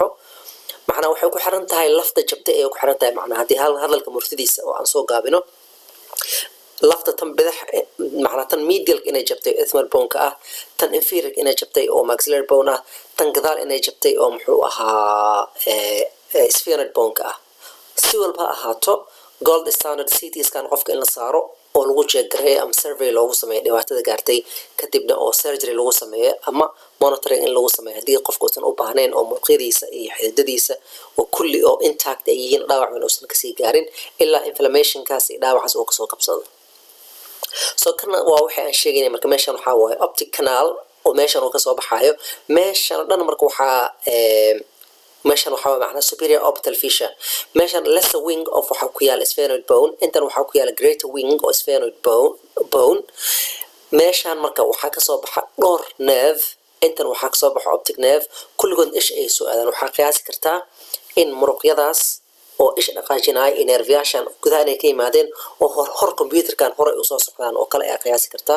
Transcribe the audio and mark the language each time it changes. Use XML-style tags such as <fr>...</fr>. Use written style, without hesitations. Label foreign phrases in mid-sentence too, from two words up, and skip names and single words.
<so>macnaha waxay ku xiran tahay lafta jabta ee ku xiran tahay macnaha haddii hadalka murtidiisa oo aan soo gaabino lafta tan bidix macnaha tan medial inay jabtay</so> <en>ethmoid bone-ka</en> <so>ah, tan inferior inay jabtay oo</so> <en>maxillary bone</en> <so>ah, tan gadaal inay jabtay oo muxuu ahaa</so> <en>sphenoid bone-ka</en> <so>ah. si walba ha ahaato</so> <en>gold standard CT scan</en> <so>qofka in la saaro oo lagu jeegareeyo ama survey loogu sameeyo dhibaatada gaartay, kadibna oo surgery lagu sameeyo ama monitoring in lagu sameeyo haddii qofka uusan u baahnayn oo muruqyadiisa iyo xididadiisa oo kulli oo intact ay yihiin dhaawac uusan kasii gaarin ilaa inflammationkaas iyo dhaawacaas uu kasoo qabsado. so kana waa waxa aan sheegaynay marka meeshan waxaa waaye</so> <en>optic canal</en> <so>oo meeshan uu kasoo baxaayo. meeshan dhan marka waxaa meeshan waxaa macnaha</so> <en>superior orbital fissure,</en> <so>meeshan</so> <en>lesser wing of</en> <so>waxaa ku yaala</so> <en>sphenoid bone,</en> <so>intan waxaa ku yaala</so> <en>greater wing</en> <so>oo</so> <en>sphenoid bone.</en> <so>meeshan marka waxaa kasoo baxa dhowr nerve, intan waxaa kasoo baxa</so> <en>optic nerve,</en> <so>kulligood isha ay soo aadaan. waxaa qiyaasi kartaa in muruqyadaas oo isha dhaqaajinaya iyo nerveyaashan gudaha inay ka yimaadeen oo hor computerkan hore ay usoo socdaan oo kale ayaa qiyaasi kartaa.</so>